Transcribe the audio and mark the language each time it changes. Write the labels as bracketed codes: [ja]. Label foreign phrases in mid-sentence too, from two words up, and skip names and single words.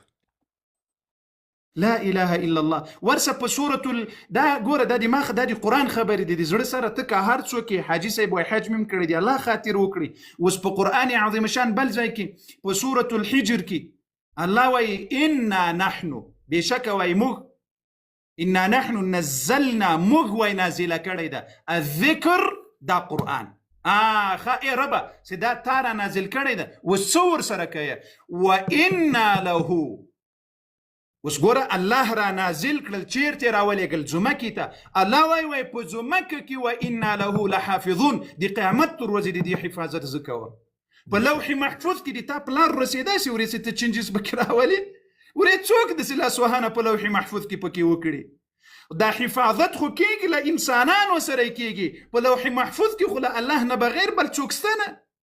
[ar] لا اله الا الله. [ps] ورسه په سورة دا ګوره دا د ماخ دا د قرآن خبرې دي، د زړه سره ته که هر څوک یې حاجي صاحب وایي حج مې کړی دی، الله خاطر وکړي. اوس په قرآن عظیم شان بل ځای کې په سورة الحجر کې الله وایي [ar] انا نحن، [ps] بېشکه وایي موږ، [ar] انا نحن نزلنا، [ps] موږ وایي نازله کړی ده، الذکر دا قرآن. ښه ای ربه چې دا تا را نازل کړی ده، اوس څه ورسره کوې؟ [ar] و انا له [ps] اوس ګوره الله را نازل کړل چیرته راولېږل ځمکې ته الله وایي په ځمکه کې [ar] وانا له لحافظون [ps] د قیامت تر ورځې د دې حفاظت زه کوم په لوح محفوظ کې د تا پلان رسېدای سي ورې ته چینجز پکې راولي ورې څوک داسې لاسوهنه په لوح محفوظ کې پکې وکړي دا حفاظت خو کېږي له انسانانو سره کېږي په لوح محفوظ کې خو له الله نه بغیر بل څوک شته نه